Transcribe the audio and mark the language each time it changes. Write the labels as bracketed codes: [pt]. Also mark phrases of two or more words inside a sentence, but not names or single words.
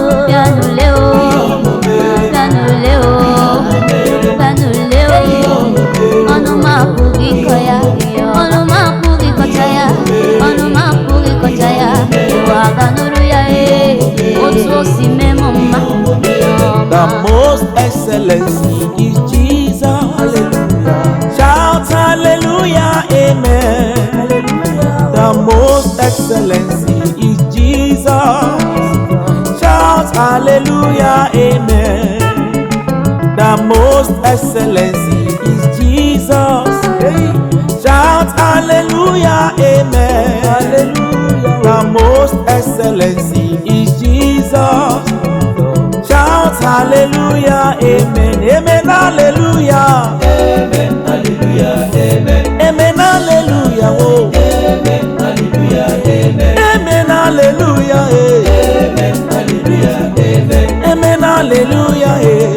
[ig] Bịa nụle o, bịa nụle o, bịa nụle o. Ọnụ m apụghị ịkọ ya, ọnụ m apụghị ịkọcha ya, ọnụ m apụghị ịkọcha ya. Ụwa ga nụrụ ya, ee, otu o si mee m mma, ihe ọma. [en] The most excellency is Jesus. Hallelujah. Shout hallelujah, amen. Hallelujah. The most excellency is Jesus. Shout hallelujah, amen. The most excellency is Jesus. Hey. Shout hallelujah, amen. Hallelujah. The most excellency is Jesus. Shout hallelujah, amen, amen, hallelujah. Amen, hallelujah, amen. Amen, hallelujah, oh. Amen, hallelujah, amen. Amen, hallelujah, eh. Amen, hallelujah, amen. Amen, hallelujah, eh.